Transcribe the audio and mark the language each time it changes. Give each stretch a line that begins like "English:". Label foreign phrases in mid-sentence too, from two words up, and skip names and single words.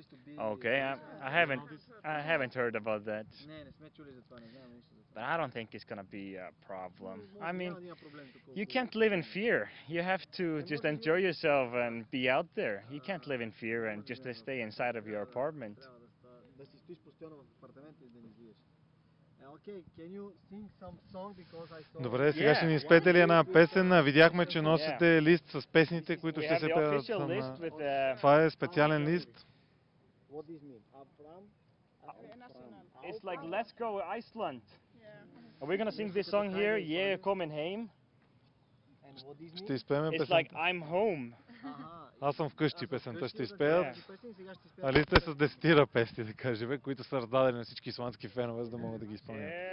English: Okay, I haven't heard about that. But I don't think it's gonna be a problem. You can't live in fear. You have to just enjoy yourself and be out there. You can't live in fear and just stay inside of your apartment.
Bulgarian: Добре, сега ще ни изпеете ли една песен? Видяхме, че носите лист с песните, които ще се пеят. Това е специален лист.
English: It's like Let's Go Iceland. Are we gonna sing this song here? Yeah, coming home.
Bulgarian: Ще изпеем
English: It's
Bulgarian: песен.
English: like I'm home.
Bulgarian: Аз съм вкъщи, песента ще изпеят. А листа е с 10 песни, да кажем, които са раздадени на всички исландски фенове, за да могат да ги изпълнят.